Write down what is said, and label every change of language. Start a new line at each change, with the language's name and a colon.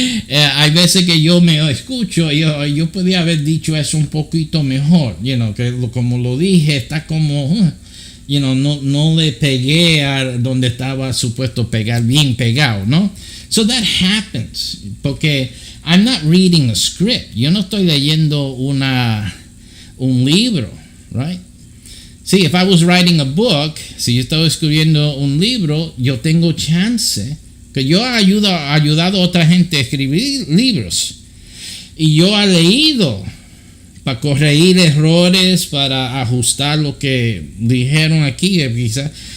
Spanish: Hay veces que yo me escucho, yo podía haber dicho eso un poquito mejor,
English: you know,
Spanish: que como lo dije está como, no le pegué a donde estaba supuesto pegar, bien pegado, ¿no?
English: So that happens,
Spanish: porque
English: I'm not reading a script.
Spanish: Yo no estoy leyendo un libro, right?
English: See, if I was writing a book,
Spanish: si yo estaba escribiendo un libro, yo tengo chance, que yo he ayudado a otra gente a escribir libros. Y yo he leído para corregir errores, para ajustar lo que dijeron aquí, quizás.